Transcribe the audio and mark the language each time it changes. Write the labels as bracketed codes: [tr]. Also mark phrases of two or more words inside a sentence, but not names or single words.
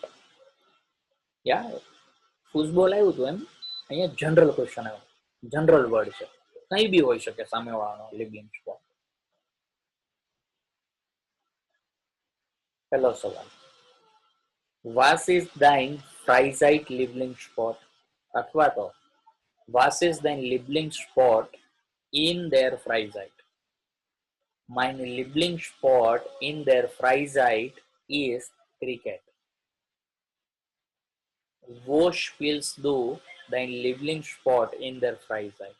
[gu] યા ફૂટબોલ આવ્યું હતું એમ, અહીંયા [en] general question [gu] આવ્યો, [en] general word [gu] છે, કઈ બી હોઈ શકે સામેવાળાનો લિબલિંગસ્પોર્ટ. પહેલો સવાલ, [de] Was ist dein Freizeit Lieblingssport? [gu] અથવા તો [de] Was ist dein Lieblingssport in der Freizeit? Mein Lieblingssport in der Freizeit ist Cricket. Wo spielst du dein Lieblingssport in der Freizeit?